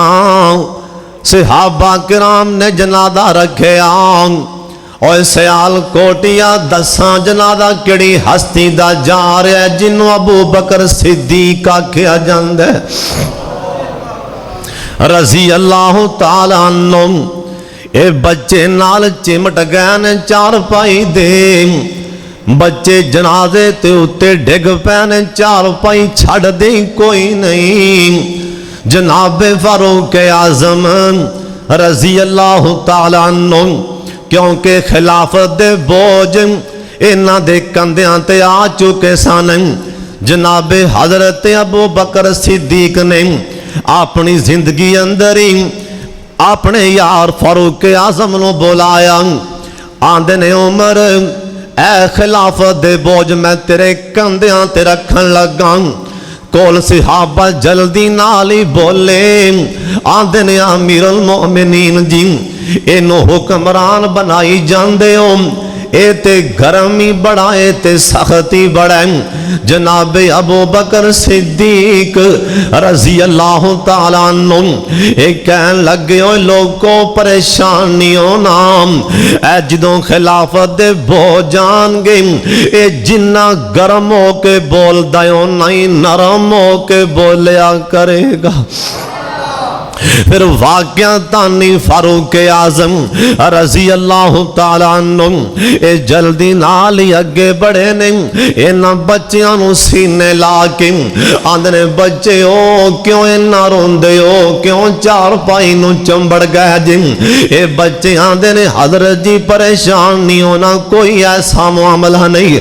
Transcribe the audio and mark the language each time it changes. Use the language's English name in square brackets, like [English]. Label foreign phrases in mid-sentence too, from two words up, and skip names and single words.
[Punjabi] صحابہ کرام نے جنازہ رکھے اور سیال کوٹیا دسا جنازہ کیہڑی ہستی دا جا رہا ہے جنہوں ابو بکر صدیق آکھیا جاندا ہے [Arabic] رضي الله تعالى عنه. [Punjabi] یہ بچے نال چمٹ گئے نے چارپائی دے، بچے جنازے تے اتے ڈگ پئے نے، چارپائی چھڈ دے کوئی نہیں. جنابے فاروق اعظم [Arabic] رضي الله تعالى عنه, [Punjabi] کیونکہ خلافت دے بوجھ انہاں دے کندھیاں تے آ چکے سن. جنابے حضرت ابو بکر صدیق نے اپنی زندگی اندر ہی اپنے یار فاروق اعظم نوں بلایا. آندے نے عمر اے خلافت دے بوجھ میں تیرے کندھیاں تے رکھن لگا. کول صحابہ جلدی نال ہی بولے، آندے نے امیر المومنین جی اینوں حکمران بنائی جاندے ہو، اے تے گرمی بڑا اے تے سختی بڑا. جنابے ابو بکر صدیق [Arabic] رضي الله تعالى عنه [Punjabi] کہن لگے ہو لوگوں پریشان نہیں ہونا، اے جدوں خلافت دے بو جان گے اے جنا گرم ہو کے بولدا ہے اونا ہی نرم ہو کے بولیا کرے گا. پھر واقعہ ثانی فاروق اعظم [Arabic] رضي الله تعالى عنه [Punjabi] اے جلدی نال ہی اگے بڑھے نے. انہاں بچیاں نوں سینے لا کے آندے نے بچے او کیوں اینا روندے ہو، کیوں چارپائی نوں چمبڑ گئے جی. اے بچے آندے نے حضرت جی پریشان نہیں ہونا، کوئی ایسا معاملہ نہیں.